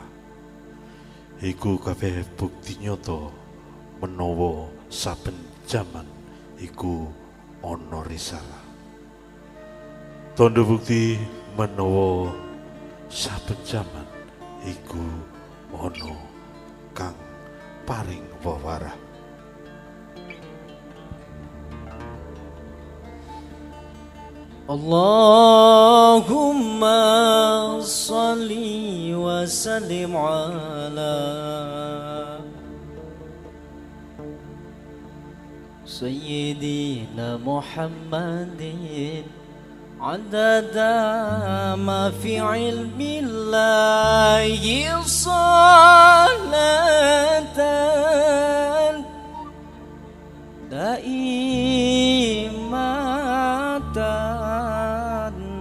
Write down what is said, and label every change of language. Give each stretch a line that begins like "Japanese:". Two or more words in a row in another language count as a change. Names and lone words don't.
Javanese: Iku kabeh bukti nyata menawa saben jaman iku ana risalah. Tondo bukti menawa saben jaman iku ana kang paring wewarah.
Arabic: اللهم صل وسلم على سيدنا محمد عدد ما في علم الله صلاة دائمة